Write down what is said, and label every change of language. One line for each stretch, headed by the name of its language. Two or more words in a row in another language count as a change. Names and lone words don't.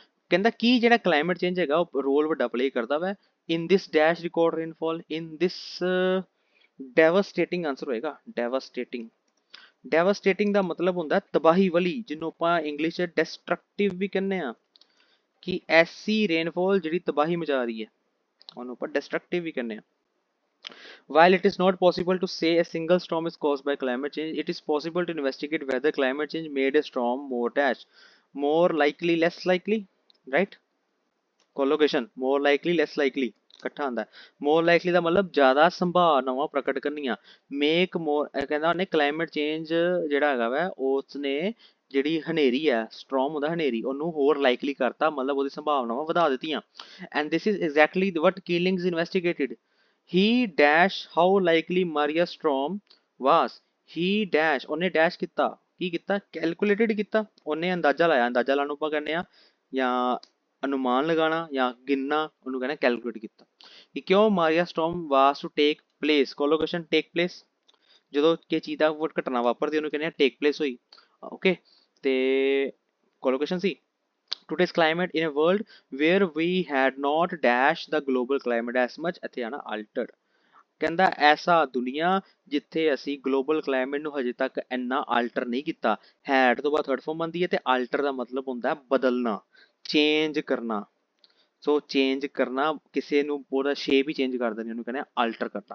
Punjabi: ਕਹਿੰਦਾ ਕੀ ਜਿਹੜਾ
English: climate change
Punjabi: ਹੈਗਾ ਉਹ ਰੋਲ ਵੱਡਾ ਪਲੇ ਕਰਦਾ ਵਾ
English: in this dash record rainfall, in this devastating answer
Punjabi: ਹੋਏਗਾ, ਡੈਵਸਟੇਟਿੰਗ। ਡੈਵਸਟੇਟਿੰਗ ਦਾ ਮਤਲਬ ਹੁੰਦਾ ਤਬਾਹੀ ਵਾਲੀ, ਜਿਹਨੂੰ ਆਪਾਂ ਇੰਗਲਿਸ਼ 'ਚ ਡਿਸਟਰਕਟਿਵ ਵੀ ਕਹਿੰਦੇ ਆ, ਕਿ ਐਸੀ ਰੇਨਫਾਲ ਜਿਹੜੀ ਤਬਾਹੀ ਮਚਾ ਰਹੀ ਹੈ ਉਹਨੂੰ ਆਪਾਂ ਡਿਸਟਰਕਟਿਵ ਵੀ ਕਹਿੰਦੇ ਆ।
English: While it is not possible to say a single storm is caused by climate change, it is possible to investigate whether climate change made a storm more dash, more likely, less likely, right? Collocation, more likely, less likely
Punjabi: ਇਕੱਠਾ ਆਉਂਦਾ।
English: more likely
Punjabi: ਦਾ ਮਤਲਬ ਜ਼ਿਆਦਾ ਸੰਭਾਵਨਾਵਾਂ ਪ੍ਰਗਟ ਕਰਨੀਆਂ।
English: make more
Punjabi: ਕਹਿੰਦਾ ਉਹਨੇ
English: climate change
Punjabi: ਜਿਹੜਾ ਹੈਗਾ ਵਾ ਉਸਨੇ ਜਿਹੜੀ ਹਨੇਰੀ ਹੈ, ਸਟਰੋਮ ਹੁੰਦਾ ਹਨੇਰੀ, ਉਹਨੂੰ ਹੋਰ ਲਾਈਕਲੀ ਕਰਤਾ, ਮਤਲਬ ਉਹਦੀ ਸੰਭਾਵਨਾਵਾਂ ਵਧਾ ਦਿੱਤੀਆਂ।
English: and this is exactly what Keelings investigated. he dash how likely Maria storm was, he dash
Punjabi: ਉਹਨੇ ਡੈਸ਼ ਕੀਤਾ, ਕੀ ਕੀਤਾ, ਕੈਲਕੂਲੇਟਡ ਕੀਤਾ, ਉਹਨੇ ਅੰਦਾਜ਼ਾ ਲਾਇਆ। ਅੰਦਾਜ਼ਾ ਲਾਉਣ ਨੂੰ ਆਪਾਂ ਕਹਿੰਦੇ ਆ ਜਾਂ ਅਨੁਮਾਨ ਲਗਾਉਣਾ ਜਾਂ ਗਿਣਨਾ, ਉਹਨੂੰ ਕਹਿੰਦੇ ਕੈਲਕੂਲੇਟ ਕੀਤਾ। ਕਿ ਕਿਉਂ
English: Maria storm was to take place, collocation take place,
Punjabi: ਕੋਲੋਕੇਸ਼ਨ
English: take place,
Punjabi: ਜਦੋਂ ਕਿ ਚੀਜ਼ ਦਾ ਘਟਨਾ ਵਾਪਰਦੀ ਉਹਨੂੰ ਕਹਿੰਦੇ ਆ ਟੇਕ ਪਲੇਸ ਹੋਈ, ਓਕੇ। ਤੇ ਕੋਲੋਕੇਸ਼ਨ ਸੀ
English: today's climate in a world where we had not dashed the global climate as much,
Punjabi: ਇੱਥੇ ਆਣਾ altered। ਕਹਿੰਦਾ ਐਸਾ ਦੁਨੀਆ ਜਿੱਥੇ ਅਸੀਂ
English: global climate
Punjabi: ਨੂੰ ਹਜੇ ਤੱਕ ਇੰਨਾ ਆਲਟਰ ਨਹੀਂ ਕੀਤਾ। ਹੈਡ ਤੋਂ ਬਾਅਦ
English: third form
Punjabi: ਆਉਂਦੀ ਹੈ ਤੇ ਆਲਟਰ ਦਾ ਮਤਲਬ ਹੁੰਦਾ ਬਦਲਣਾ, ਚੇਂਜ ਕਰਨਾ। ਸੋ ਚੇਂਜ ਕਰਨਾ, ਕਿਸੇ ਨੂੰ ਪੂਰਾ ਸ਼ੇਪ ਹੀ ਚੇਂਜ ਕਰ ਦੇਣੀ, ਉਹਨੂੰ ਕਹਿੰਦੇ ਆਲਟਰ ਕਰਨਾ।